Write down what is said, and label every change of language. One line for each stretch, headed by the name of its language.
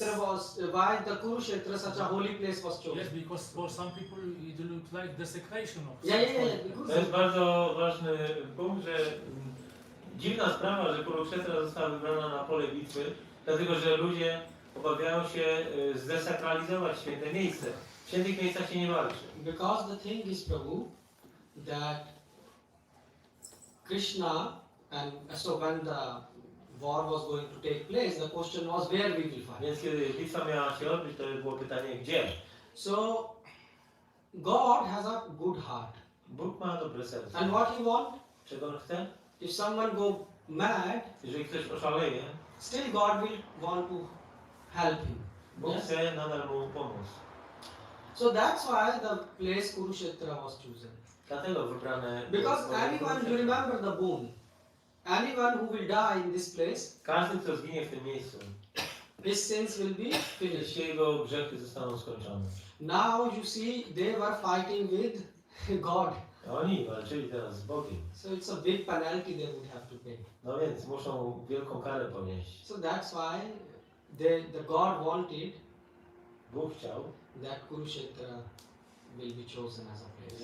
English: Dharmkshetra was, why the Kurukshetra, such a holy place, was chosen? Yes, because for some people it looked like desecration of Yeah. such
Polish: To jest bardzo ważny punkt, że dziwna sprawa, że Kurukshetra została wybrana na pole bitwy, dlatego że ludzie obawiają się zdesakralizować święte miejsce. W świętych miejscach się nie walczy.
English: Because the thing is, Prabhu, that Krishna, and so when the war was going to take place, the question was where we will fight.
Polish: Więc kiedy bitwa miała się odbyć, to było pytanie gdzie?
English: So God has a good heart.
Polish: Bóg ma dobre serce.
English: And what he want?
Polish: Czego on chce?
English: If someone go mad,
Polish: Jeżeli ktoś oszaleje,
English: still God will want to help him.
Polish: Bóg
English: Yes?
Polish: chce nadal mu pomóc.
English: So that's why the place Kurukshetra was chosen.
Polish: Dlatego wybrane
English: Because
Polish: było
English: anyone, you
Polish: Kurukshetra.
English: remember the boon. Anyone who will die in this place,
Polish: Każdy, kto zginie w tym miejscu,
English: his sins will be finished.
Polish: jego grzechy zostaną skończone.
English: Now you see, they were fighting with God.
Polish: A oni walczyli teraz z Bogiem.
English: So it's a big penalty they would have to pay.
Polish: No więc muszą wielką karę ponieść.
English: So that's why the God wanted
Polish: Bóg chciał,
English: that Kurukshetra will be chosen as a place.